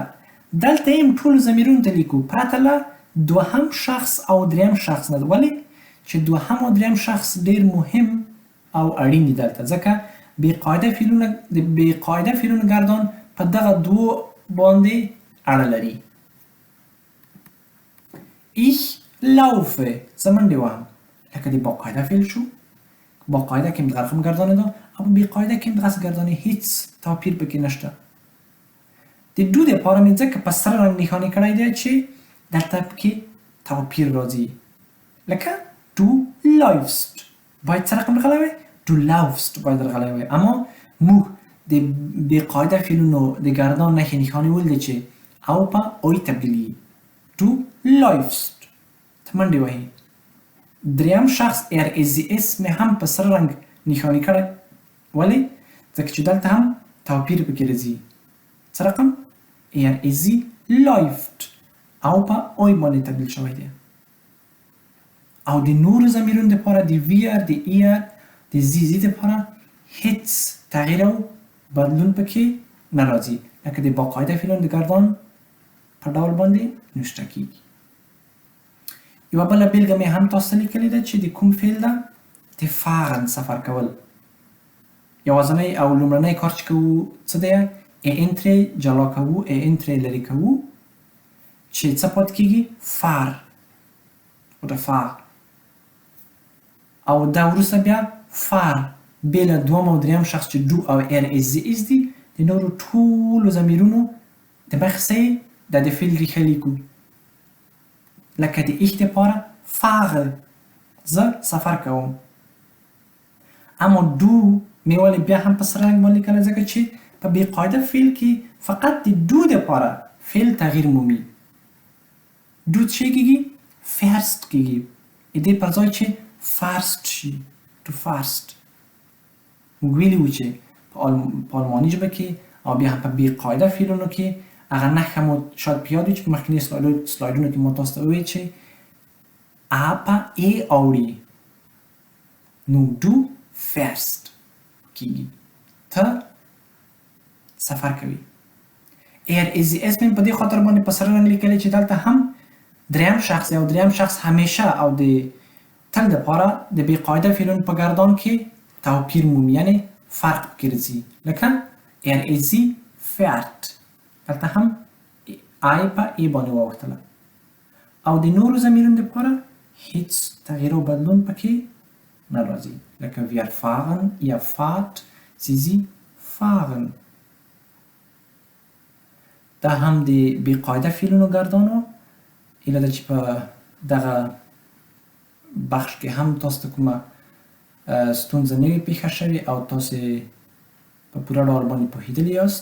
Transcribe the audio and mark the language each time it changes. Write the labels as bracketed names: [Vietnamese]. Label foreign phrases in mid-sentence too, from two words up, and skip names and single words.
[Pashto] دلته یې ټولو ضمیرونو ته لیکو پرته له دوهم شخص او دریم شخص نه. ولې؟ چې دوهم او دریم شخص ډېر مهم او اړین دي دلته، ځکه بې قاعده فعلونو ګردان په دغه دوو باندې اړه لري. [German] ich laufe [Pashto] زه منډې وهم، لکه د باقاعده فعل شو. باقاعده کې هم دغه رقم ګردانې ده او په بې قاعده کې هم دغسې ګردانې، هېڅ توپیر پکې نشته. د دو دپاره مې ځکه په سره رنګ نښانې کړی دی چې دلته پکې توپیر راځي، لکه [German] du läufst [Pashto] باید څه رقم راغلی وی؟ [German] du laufst [Pashto] باید راغلی وی. اما موږ د بې قاعده فعلونو د ګردان نښې نښانې ولیدې چې او په اوی تبدیلیږي. [German] du läufst [Pashto] ته منډې وهي. دریم شخص اس مې هم په سره رنګ نښانې کړی. ولې؟ ځکه چې دلته هم توپیر پکې راځي. څه رقم؟ [German] sie läuft [Pashto] او په اوی باندې تبدیل شوی دی. او د نورو ضمیرونو دپاره د wir د ihr د sie دپاره هیڅ تغییر او بدلون پکې نه راځي، لکه د باقاعده فعلونو د ګردان په ډول باندې نوشته کیږي. یوه بله بېلګه مې هم تاسو ته لیکلې ده چې د کوم فعل ده؟ د fahren سفر کول. یوازنی او لومړنی کار چې کوو څه دی؟ ترې جلا کوو، ترې لرې کوو چې څه پاتې کیږي؟ [German] فار oder fahr. [Pashto] او دا وروسته بیا فار بې له دوم او دریم شخص چې دو او [German] sie is [Pashto] دي د نورو ټولو ضمیرونو د مخې د فعل ریښه لیکو. لکه د ich دپاره fahre زه سفر کوم. اما دو مې ولې بیا هم په سره رنګ باندې لیکله؟ ځکه چې په بې قاعده فعل کې فقط د دو دپاره فعل تغییر مومي. دو څه کیږي؟ فرست کیږي. دې پر ځای چې فرست شي [English] to first. [Pashto] موږ ویلي وو چې په آلماني ژبه کې او بیا هم په بې قاعده فعلونو کې هغه نښه مو شاید په یاد وي چې په مخکیني سلایډونو کې مو تاسو ته وویل چې په اوړي نو دو فرست کیږي، ته سفر کوي. [German] sie es [Pashto] مې په دې خاطر باندې په سره رنګ لیکلی چې دلته هم دریم شخص او دریم شخص همیشه او د تل دپاره د بې قاعده فعلونو په ګردان کې توپیر مومي، یعنې فرق پکې راځي. لکه [German] sie fährt [Pashto] دلته هم آی په ای باندې واوښتله. او د نورو ضمیرونو دپاره هیڅ تغییر او بدلون پکې نه راځي، لکه [German] wir fahren ihr fahrt sie fahren. [Pashto] دا هم د بې قاعده فعلونو ګردانو ایله ده چې په دغه بخش کې هم تاسو ته کومه ستونزه نه وي پېښه شوې او تاسې په پوره ډول باندې پوهېدلي یاست.